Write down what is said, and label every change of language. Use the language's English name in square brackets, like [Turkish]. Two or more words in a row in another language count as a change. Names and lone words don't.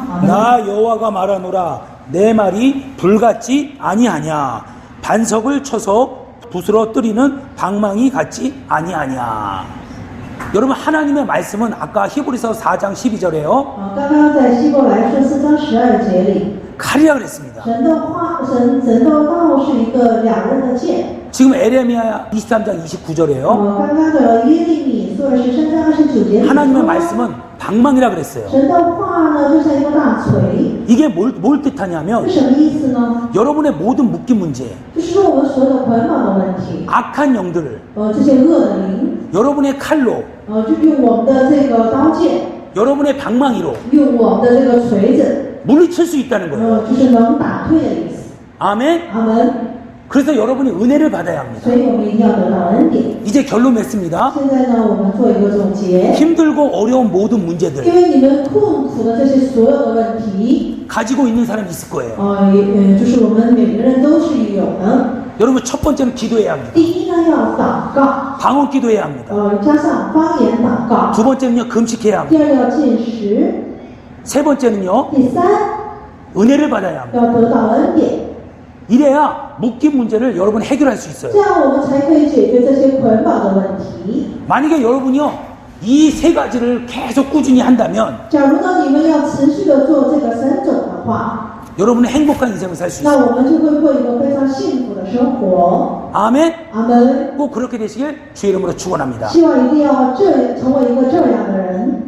[Chinese] 阿门。 [Korean] 나 여호와가 말하노라 내 말이 불같지 아니하냐 반석을 쳐서 부스러뜨리는 방망이 같지 아니하냐. 여러분 하나님의 말씀은 아까 히브리서 4장 12절에요 [Chinese] 刚刚在希伯来书4章12节里， [Korean] 칼이라 그랬습니다. [Chinese] 神的话，神的道是一个两刃的剑。 [Korean] 지금 에레미야 23장 29절에요 [Chinese] 刚刚的耶利米书23章29节里 [Korean] 하나님의 말씀은 방망이라 그랬어요. [Chinese] 神的话呢，就像一个大锤， [Korean] 이게 뭘 뜻하냐면 [Chinese] 是什么意思呢？ [Korean] 여러분의 모든 묶인 문제 [Chinese] 就是说我们所有的捆绑的问题， [Korean] 악한 영들을 [Chinese] 这些恶的灵， [Korean] 여러분의 칼로 [Chinese] 就用我们的这个刀剑， [Korean] 여러분의 방망이로 [Chinese] 用我们的这个锤子， [Korean] 물리칠 수 있다는 거예요. [Chinese] 就是能打退的意思。 [Korean] 아멘. [Chinese] 阿门。 [Korean] 그래서 여러분이 은혜를 받아야 합니다. [Chinese] 所以我们一定要得到恩典。 [Korean] 이제 결론 맺습니다. [Chinese] 现在呢，我们做一个总结， [Korean] 힘들고 어려운 모든 문제들 [Chinese] 因为你们痛苦的这些所有的问题， [Korean] 가지고 있는 사람이 있을 거예요. [Chinese] 就是我们每个人都是有的。 [Korean] 여러분 첫 번째는 기도해야 합니다. [Chinese] 第一呢，要祷告， [Korean] 방언 기도해야 합니다. [Chinese] 加上方言祷告。 [Korean] 두 번째는요 금식해야 합니다. [Chinese] 第二要进食， [Korean] 세 번째는요 [Chinese] 第三 [Korean] 은혜를 받아야 합니다. [Chinese] 要得到恩典， [Korean] 이래야 묶인 문제를 여러분 해결할 수 있어요. [Chinese] 这样我们才可以解决这些捆绑的问题。 [Korean] 만약에 여러분이요 이 세 가지를 계속 꾸준히 한다면 [Chinese] 假如呢，你们要持续的做这个3种的话， [Korean] 여러분은 행복한 인생을 살 수 [Chinese] 那 [Korean] 있어요. [Chinese] 我们就会过一个非常幸福的生活。 [Korean] 아멘. [Chinese] 阿门。 [Korean] 꼭 그렇게 되시길 주의 이름으로 축원합니다. [Chinese] 希望一定要成为一个这样的人。